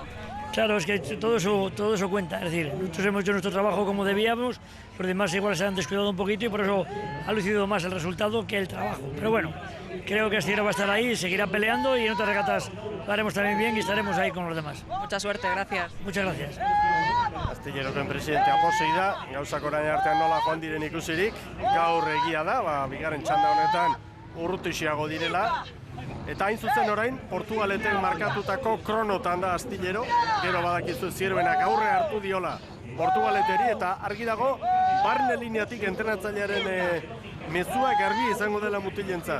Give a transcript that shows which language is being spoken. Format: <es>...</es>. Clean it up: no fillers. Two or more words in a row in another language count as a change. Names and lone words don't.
<es>Claro, es que todo eso cuenta, es decir, nosotros hemos hecho nuestro trabajo como debíamos, los demás igual se han descuidado un poquito y por eso ha lucido más el resultado que el trabajo. Pero bueno, creo que Astillero va a estar ahí, seguirá peleando y en otras regatas lo haremos también bien y estaremos ahí con los demás. Mucha suerte, gracias. Muchas gracias.</es> <eu>Astilleroken presidentea posei da, gauzak orain artean nola joan diren ikusirik, gaur egia da, bigarren txanda honetan urrutixiago direla, eta hain zuzen orain, Portugaleten markatutako kronotan da Astillero, gero badakizu Zierbenak aurre hartu diola Portugaleteri, eta argi dago, barne lineatik entrenatzailearen mezua garbi izango dela mutilentzat.</eu>